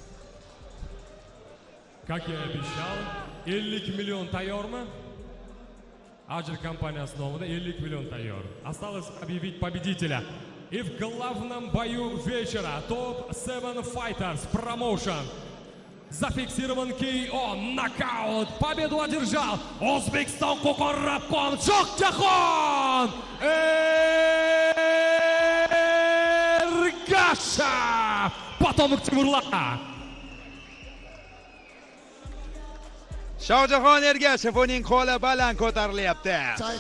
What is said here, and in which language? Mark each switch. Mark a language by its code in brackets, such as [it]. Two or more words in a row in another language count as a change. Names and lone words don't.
[ru] Как я обещал, 50 миллион тайyormi? [uz] Ajr kompaniyasi nomidan 50 миллион tayyor. [ru] Осталось объявить победителя. И в главном бою вечера Top 7 Fighters Promotion зафиксирован KO, нокаут, победу одержал O'zbekiston Qo'qon Rabqon Shohjahon Ergashev. Потомок Timurlan. [uz] Shohjahon Ergashev uning qo'li baland ko'tarilyapti.